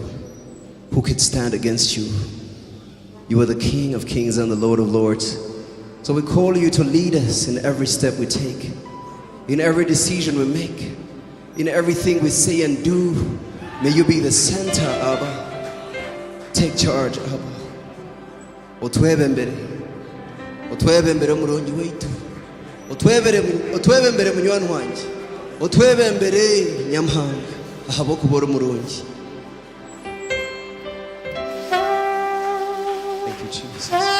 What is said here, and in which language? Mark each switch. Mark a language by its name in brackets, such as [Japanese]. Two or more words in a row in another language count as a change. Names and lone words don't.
[English] Who could stand against you? You are the King of kings and the Lord of lords. So we call you to lead us in every step we take, in every decision we make, in everything we say and do. May you be the center, Abba. Take charge, Abba. [Nyankole] Otwebembere mulongi waitu, otwebembere munywani wange, otwebembere nyamhanga ahabo kubora mulongi. [English] Thank you, Jesus.